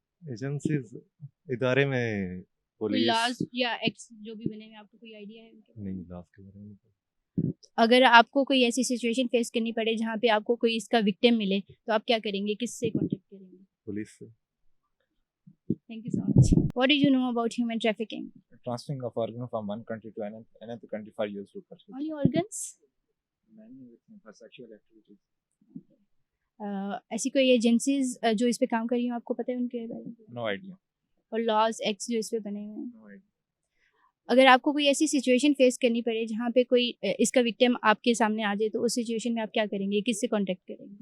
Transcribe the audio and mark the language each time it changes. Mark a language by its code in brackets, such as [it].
[ur] Agencies ادارے میں کوئی پولیس لاز یا ایکٹس جو بھی بنے ہوئے، آپ کو کوئی آئیڈیا ہے ان کے؟ نہیں، لاس کے بارے میں اگر آپ کو کوئی ایسی سچویشن فیس کرنی پڑے جہاں پہ آپ کو کوئی اس کا وکٹم ملے تو آپ کیا کریں گے؟ کس سے کانٹیکٹ کریں گے؟ پولیس سے۔ [en] Thank you so much. What did you know about human trafficking? Transferring of organs from one country to another country for use to purchase. Only organs? Many for sexual activities. [ur] ایسی کوئی agencies جو اس پہ کام کر رہی ہیں، آپ کو پتہ ہے ان کے بارے میں؟ [en] No idea. [ur] اور لاز ایکٹس جو اس پہ بنے ہوئے ہیں؟ [en] No idea. [ur] اگر آپ کو کوئی ایسی سچویشن فیس کرنی پڑے جہاں پہ کوئی اس کا وکٹم آپ کے سامنے آ جائے تو اس سچویشن میں آپ کیا کریں گے؟ کس سے کانٹیکٹ کریں گے؟